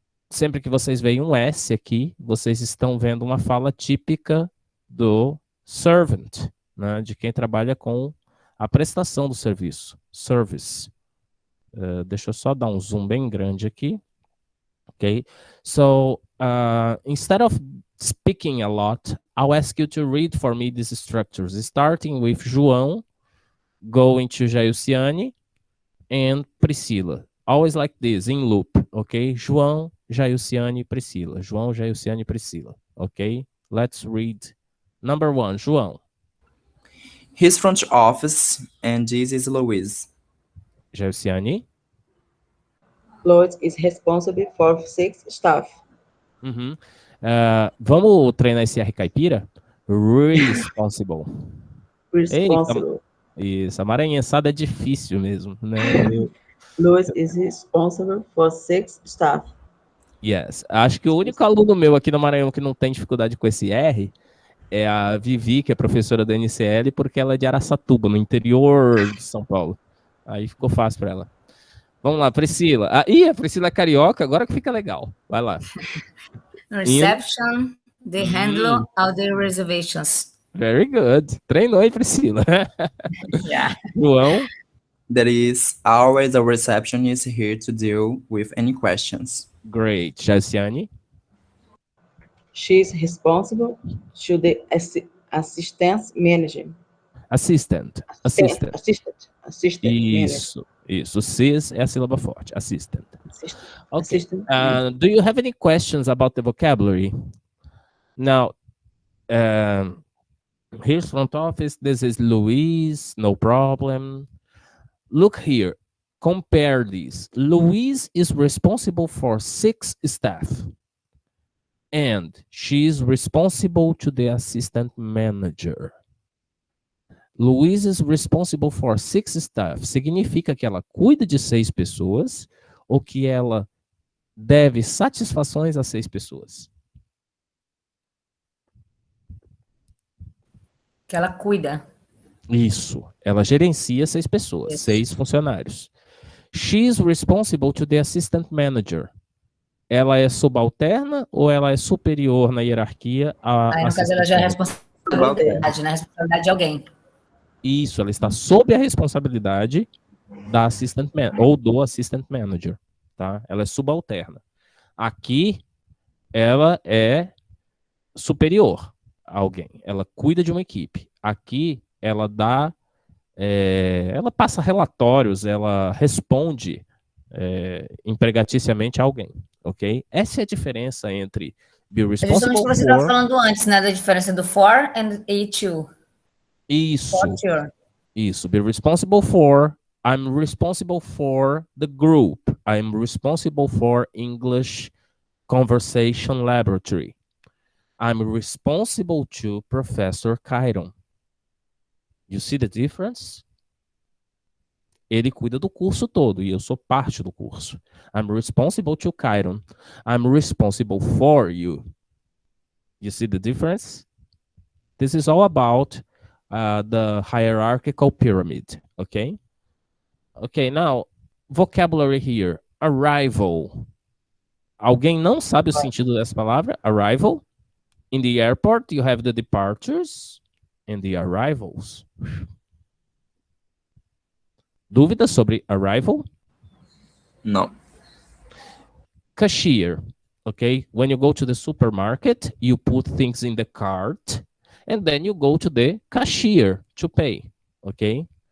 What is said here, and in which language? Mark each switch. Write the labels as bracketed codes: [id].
[pt] Sempre que vocês veem um S aqui, vocês estão vendo uma fala típica do servant, né, de quem trabalha com a prestação do serviço. Service. Deixa eu só dar um zoom bem grande aqui. [en] Okay, so instead of speaking a lot, I'll ask you to read for me these structures, starting with João, going to Jailciane, and Priscila. Always like this, in loop, okay? João, Jailciane, Priscila. João, Jailciane, Priscila. Okay, let's read. Number 1, João. His front office, and this is Luiz. Jailciane. Lloyd is responsible for 6 staff. Uhum. [pt] Vamos treinar esse R caipira? [en] Responsible. Responsible. [pt] Isso, a maranhençada é difícil mesmo, né? [en] Lloyd is responsible for 6 staff. Yes. [pt] Acho que o único aluno meu aqui no Maranhão que não tem dificuldade com esse R é a Vivi, que é professora da NCL, porque ela é de Araçatuba, no interior de São Paulo. Aí ficou fácil para ela. Vamos lá, Priscila. A Priscila é carioca, agora que fica legal. Vai lá. [en] Reception, they handle all the reservations. Very good. [pt] Treinou, hein, [en] Priscila? Yeah. João. There is always a receptionist here to deal with any questions. Great. Jaciane. She is responsible to the assistance manager. Assistant. Assistant manager. [pt] Isso. Cis é a sílaba forte. Assistant. Okay. [en] Assistant Do you have any questions about the vocabulary? Now, here's front office. This is Luis. No problem. Look here. Compare these. Luis is responsible for 6 staff. And she is responsible to the assistant manager. Luiz is responsible for 6 staff. [pt] Significa que ela cuida de 6 pessoas ou que ela deve satisfações a 6 pessoas? Que ela cuida. Isso. Ela gerencia 6 pessoas, Isso. 6 funcionários. [en] She is responsible to the assistant manager. [pt] Ela é subalterna ou ela é superior na hierarquia a Aí, no caso, ela já é responsabilidade, né? Responsabilidade de alguém. Isso, ela está sob a responsabilidade da assistant ou do assistant manager, tá? Ela é subalterna. Aqui, ela é superior a alguém. Ela cuida de uma equipe. Aqui, ela dá, ela passa relatórios, ela responde empregaticiamente a alguém, ok? Essa é a diferença entre be É [en] responsible [pt] justamente o que você estava [en] for... [pt] falando antes, né? Da diferença do for and a to. Isso. [en] For sure. Isso, be responsible for, I'm responsible for the group. I'm responsible for English Conversation Laboratory. I'm responsible to Professor Chiron. You see the difference? [pt] Ele cuida do curso todo e eu sou parte do curso. [en] I'm responsible to Chiron. I'm responsible for you. You see the difference? This is all about the hierarchical pyramid, okay? Okay, now, vocabulary here. Arrival. [pt] Alguém não sabe o sentido dessa palavra? [en] Arrival. In the airport, you have the departures and the arrivals. [pt] Dúvidas sobre arrival? Não. [en] Cashier, okay? When you go to the supermarket, you put things in the cart and then you go to the cashier to pay, okay?